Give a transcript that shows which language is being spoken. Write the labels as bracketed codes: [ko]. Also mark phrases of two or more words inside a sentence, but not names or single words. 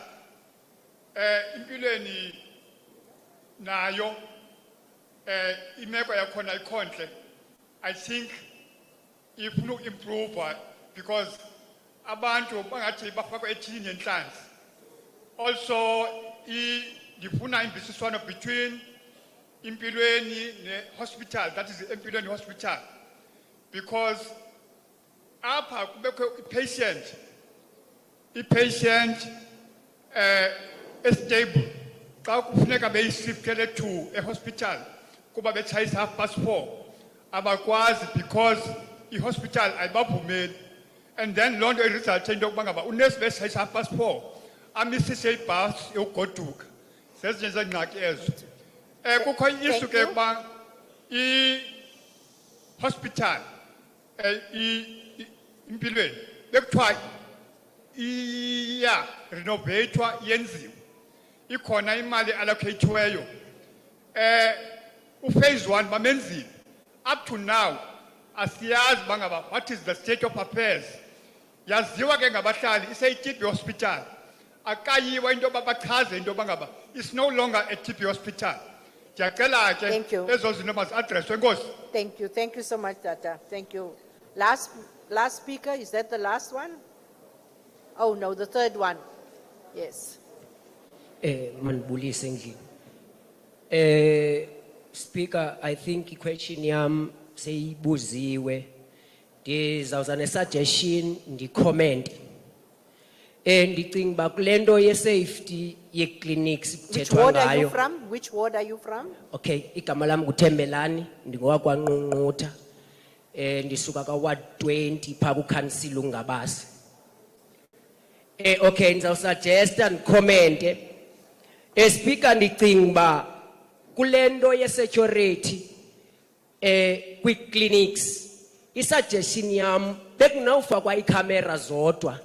[xh] Impilweni nayo imeko yakhona ikhontle. [en] I think [xh] ifuna uimprove because abantu bangathi bafakwa ethini yenhlanzi. Also ndifuna imvisiswano between impilweni ne hospital, [en] that is [xh] impilweni hospital, because apha kubekho i-patient stable xa kufuneka beyishiftele [en] to a hospital [xh] kuba betshayisa 4:30 abakwazi because i-hospital ayibavumeli. And then loo nto irisult into yokuba ngaba unesi betshayisa 4:30 amisise ibhasi yokugoduka. Zezinye zeengxaki ezo. Kukho i-issue ke ukuba i-hospital impilweni bekuthiwa iya renovatwa yenziwe. Ikhona imali allocatedweyo. Phase 1 bamenzile. [en] Up to now [xh] asiyazi bangaba [en] what is the state of affairs. [xh] Yaziwa ke ngabahlali ise-TB hospital. Akayiwa into babachaze into bangaba [en] it's no longer a TB hospital. [xh] Ndiyacela ke ezo zinto mazi-addresswe. Enkosi. [en] Thank you. Thank you so much, Tata. Thank you. Last speaker, is that the last one? Oh no, the third one. Yes. [xh] Manibulise endlini. [en] Speaker, I think question [xh] yam seyibuziwe. Ndizawuza ne-suggestion ndi-comment. Ndicinga uba kule nto ye-safety ye-clinics [en] Which [xh] kuthethwa [en] ward are you [xh] ngayo. [en] from? Which ward are you from? [xh] Okay, igama lam nguThembelani, ndingowakwaNqunqutha. Ndisuka ka-Ward 20 phaa kuKhansila uNgabase. Okay, ndizawusuggesta ndikhomente. Speaker, ndicinga uba kule nto ye-security kwi-clinics i-suggestion yam bekunawufakwa iikhamera zodwa.